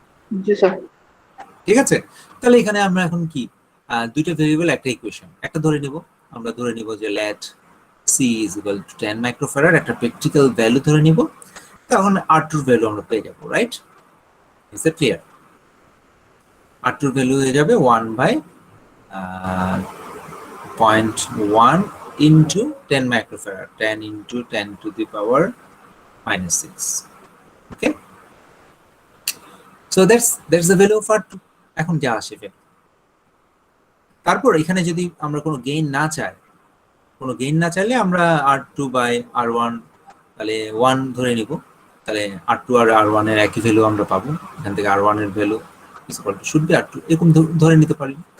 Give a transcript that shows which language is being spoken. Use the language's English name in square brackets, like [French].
[Bangla] জি sir. ঠিক আছে, তাহলে এখানে আমরা এখন কি দুইটা ভেরিয়েবল একটা ইকুয়েশন, একটা ধরে নিব, আমরা ধরে নিব যে [English] let C is equal to 10 [Bangla] microfarad, একটা প্র্যাকটিক্যাল ভ্যালু ধরে নিব, তখন R2 এর ভ্যালু আমরা পেয়ে যাব, right? [English] Is that clear? R2 এর value হয়ে যাবে 1/0.1 into 10 microfarad, 10 into 10 to the power -6, okay, so that's the value of R2. [Bangla] এখন যা আসবে, তারপর এখানে যদি আমরা কোনো গেইন না চাইলে আমরা R2/R1 তাহলে 1 ধরে নিব, তাহলে R2 আর R1 এর একই ভ্যালু আমরা পাবো, এখান থেকে R1 এর ভ্যালু শুড বি R2 এরকম ধরে নিতে পারি।